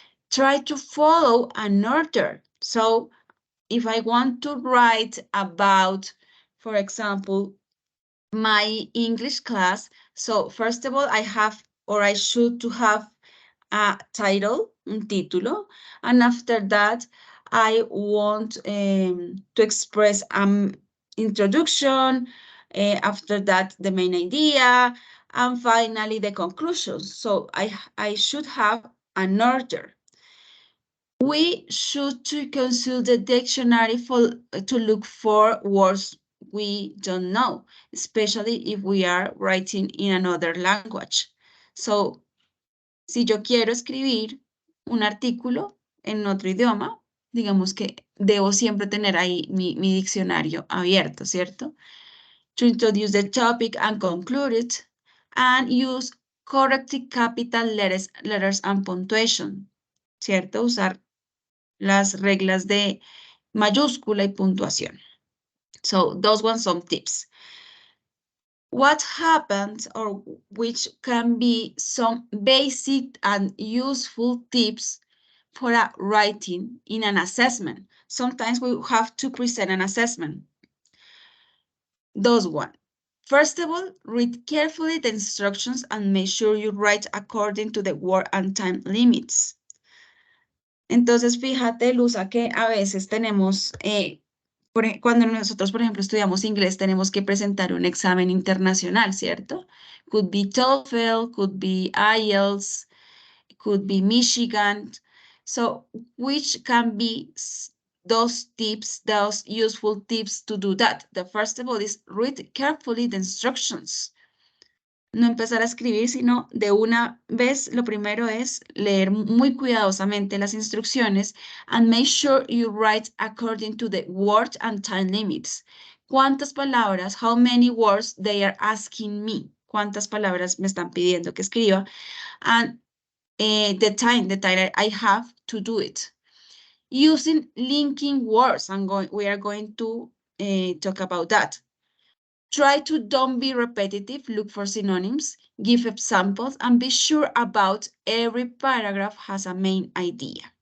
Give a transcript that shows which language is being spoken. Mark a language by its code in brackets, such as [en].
[en] Try to follow an order. So if I want to write about, for example, my English class, so first of all, I should to have a title, [es] un título, [en] and after that, I want to express introduction, after that, the main idea, and finally, the conclusion. So I should have an order. We should to consult the dictionary to look for words we don't know, especially if we are writing in another language. [es] So, si yo quiero escribir un artículo en otro idioma, digamos que debo siempre tener ahí mi diccionario abierto, ¿cierto? [en] To introduce the topic and conclude it, and use correct capital letters and punctuation, ¿cierto? [es] Usar las reglas de mayúscula y puntuación. [en] So those ones some tips. What happens, or which can be some basic and useful tips for writing in an assessment. Sometimes we have to present an assessment. Those one. First of all, read carefully the instructions and make sure you write according to the word and time limits. [es] Entonces, fíjate, Luza, que a veces tenemos, cuando nosotros, por ejemplo, estudiamos inglés, tenemos que presentar un examen internacional, ¿cierto? [en] Could be TOEFL, could be IELTS, could be Michigan. So, which can be those tips, those useful tips to do that? The first of all is read carefully the instructions. [es] No empezar a escribir, sino de una vez, lo primero es leer muy cuidadosamente las instrucciones [en] and make sure you write according to the word and time limits. [es] ¿Cuántas palabras? [en] How many words they are asking me? [es] ¿Cuántas palabras me están pidiendo que escriba? [en] And the time I have to do it. Using linking words, we are going to talk about that. Try to don't be repetitive, look for synonyms, give examples, and be sure about every paragraph has a main idea.